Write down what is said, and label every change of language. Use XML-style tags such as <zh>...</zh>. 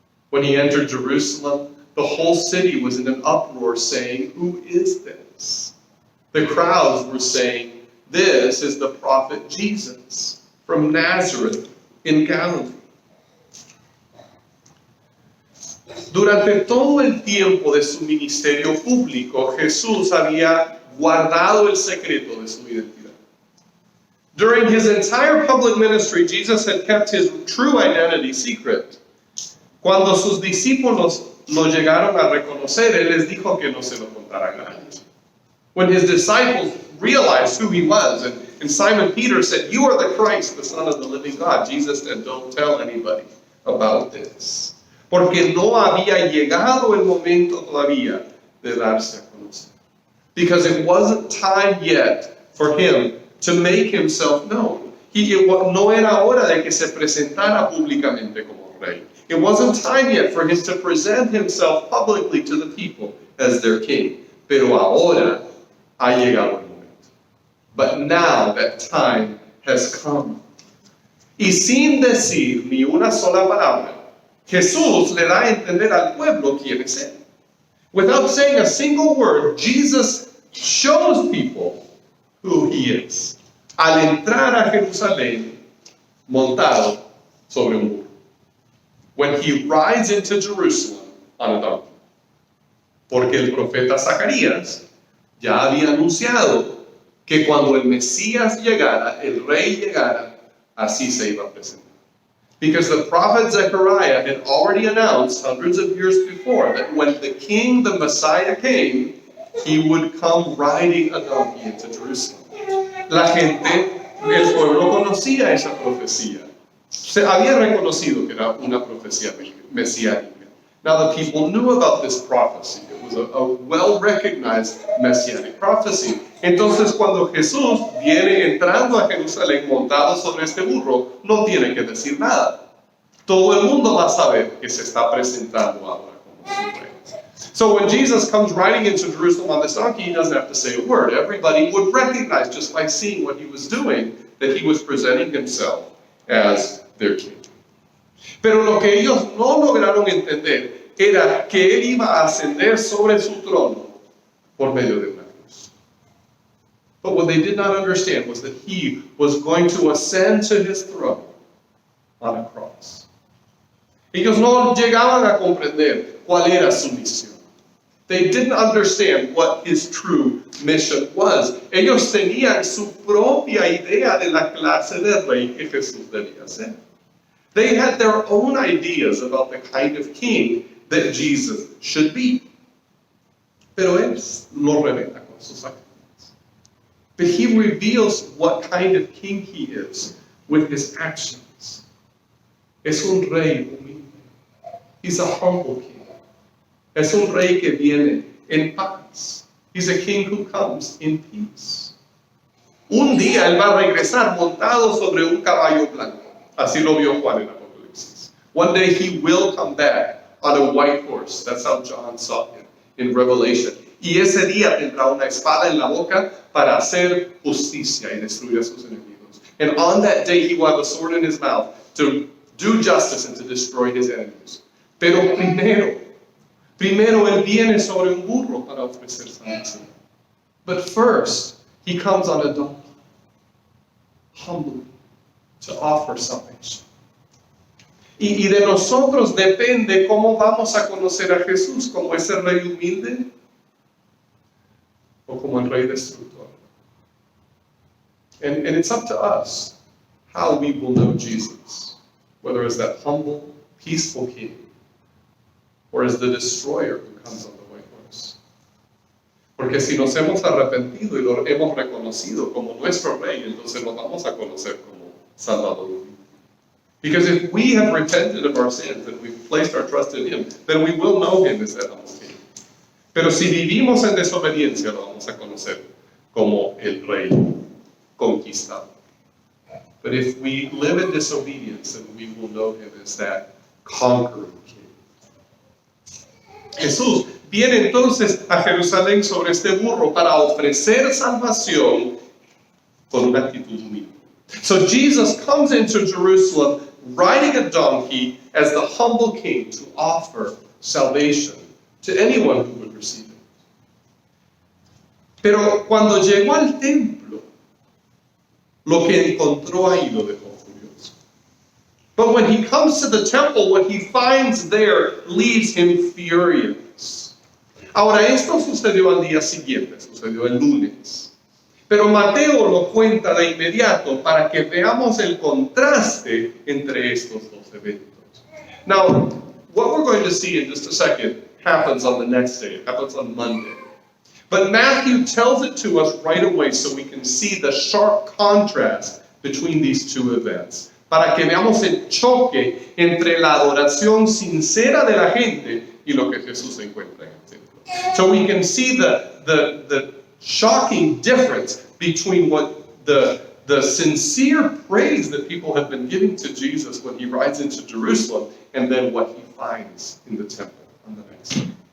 <en>When he entered Jerusalem, the whole city was in an uproar, saying, Who is this? The crowds were saying, This is the prophet Jesus from Nazareth in Galilee.</en> <es>Durante todo el tiempo de su ministerio público, Jesús había guardado el secreto de su identidad.</es> <en>During his entire public ministry, Jesus had kept his true identity secret.</en> <es>Cuando sus discípulos lo llegaron a reconocer, él les dijo que no se lo contaran a nadie.</es> <en>When his disciples realized who he was, and Simon Peter said, You are the Christ, the Son of the living God, Jesus said, Don't tell anybody about this.</en> <es>Porque no había llegado el momento todavía de darse a conocer.</es> <en>Because it wasn't time yet for him to make himself known.</en> <es>No era hora de que se presentara públicamente como rey.</es> <en>It wasn't time yet for him to present himself publicly to the people as their king.</en> <es>Pero ahora ha llegado el momento.</es> <en>But now that time has come.</en> <es>Y sin decir ni una sola palabra, Jesús le da a entender al pueblo quién es él.</es> <en>Without saying a single word, Jesus shows people who he is.</en> <es>Al entrar a Jerusalén, montado sobre un burro.</es> <en>When he rides into Jerusalem on a donkey.</en> <es>Porque el profeta Zacarías ya había anunciado que cuando el Mesías llegara, el rey llegara, así se iba a presentar.</es> <en>Because the prophet Zechariah had already announced hundreds of years before that when the king, the Messiah, came, he would come riding a donkey into Jerusalem.</en> <es>La gente, el pueblo conocía esa profecía. Se había reconocido que era una profecía mesiánica.</es> <en>Now the people knew about this prophecy. It was a well-recognized messianic prophecy.</en> <es>Entonces cuando Jesús viene entrando a Jerusalén montado sobre este burro, no tiene que decir nada. Todo el mundo va a saber que se está presentando ahora como su rey.</es> <en>So when Jesus comes riding into Jerusalem on this donkey, he doesn't have to say a word. Everybody would recognize, just by seeing what he was doing, that he was presenting himself as their king.</en> <es>Pero lo que ellos no lograron entender era que él iba a ascender sobre su trono por medio de una cruz.</es> <en>But what they did not understand was that he was going to ascend to his throne on a cross.</en> <es>Ellos no llegaban a comprender cuál era su misión.</es> <en>They didn't understand what his true mission was.</en> <es>Ellos tenían su propia idea de la clase de rey que Jesús debía ser.</es> <en>They had their own ideas about the kind of king that Jesus should be.</en> <es>Pero Él lo revela con sus acciones.</es> <en>But He reveals what kind of king He is with His actions.</en> <es>Es un rey humilde.</es> <en>He's a humble king.</en> <es>Es un rey que viene en paz.</es> <en>He's a king who comes in peace.</en> <es>Un día Él va a regresar montado sobre un caballo blanco. Así lo vio Juan en Apocalipsis.</es> <en>One day He will come back on a white horse. That's how John saw Him in Revelation.</en> <es>Y ese día tendrá una espada en la boca para hacer justicia y destruir a sus enemigos.</es> <en>And on that day He will have a sword in His mouth to do justice and to destroy His enemies.</en> <es>Pero primero Él viene sobre un burro para ofrecer salvación.</es> <en>But first, He comes on a donkey, humbly, to offer salvation.</en> <es>Y de nosotros depende cómo vamos a conocer a Jesús, como ese rey humilde o como el rey destructor.</es> <en>And it's up to us how we will know Jesus, whether as that humble, peaceful king, or as the destroyer who comes on the white horse.</en> <es>Porque si nos hemos arrepentido y lo hemos reconocido como nuestro rey, entonces nos vamos a conocer como Salvador.</es> <en>Because if we have repented of our sins and we've placed our trust in Him, then we will know Him as that humble king.</en> <es>Pero si vivimos en desobediencia, lo vamos a conocer como el rey conquistado.</es> <en>But if we live in disobedience, then we will know Him as that conquering king.</en> <es>Jesús viene entonces a Jerusalén sobre este burro para ofrecer salvación con una actitud humilde.</es> <en>So Jesus comes into Jerusalem riding a donkey as the humble king to offer salvation to anyone who would receive it.</en> <es>Pero cuando llegó al templo, lo que encontró ahí lo dejó furioso.</es> <en>But when He comes to the temple, what He finds there leaves Him furious.</en> <es>Ahora, esto sucedió al día siguiente, sucedió el lunes. Pero Mateo lo cuenta de inmediato para que veamos el contraste entre estos dos eventos.</es> <en>Now, what we're going to see in just a second happens on the next day. It happens on Monday. But Matthew tells it to us right away so we can see the sharp contrast between these two events.</en> <es>Para que veamos el choque entre la adoración sincera de la gente y lo que Jesús encuentra en el templo.</es> <en>So we can see the shocking difference between what the sincere praise that people have been giving to Jesus when He rides into Jerusalem and then what He finds in the temple on the next day.</en>